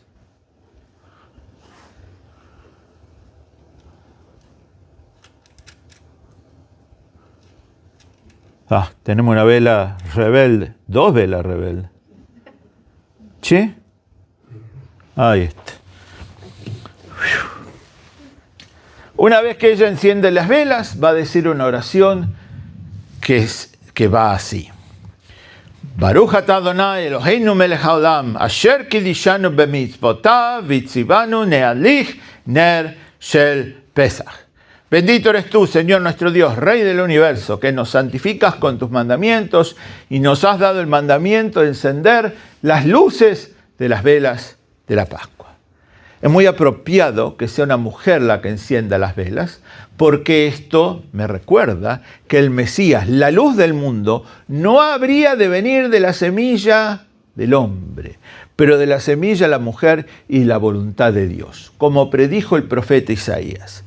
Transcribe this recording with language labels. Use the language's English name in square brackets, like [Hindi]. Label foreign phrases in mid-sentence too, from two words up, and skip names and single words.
[Spanish] Tenemos una vela rebelde, 2 velas rebeldes. ¿Sí? Ahí está. Una vez que ella enciende las velas, va a decir una oración que va así. [Hebrew] ברוך אתה אדוני אלוהינו מלך העולם, אשר קידשנו במצוותיו וציוונו להדליק נר של פסח. [Spanish] Bendito eres tú, Señor nuestro Dios, Rey del universo, que nos santificas con tus mandamientos y nos has dado el mandamiento de encender las luces de las velas de la Pascua. Es muy apropiado que sea una mujer la que encienda las velas, porque esto me recuerda que el Mesías, la luz del mundo, no habría de venir de la semilla del hombre, pero de la semilla de la mujer y la voluntad de Dios, como predijo el profeta Isaías.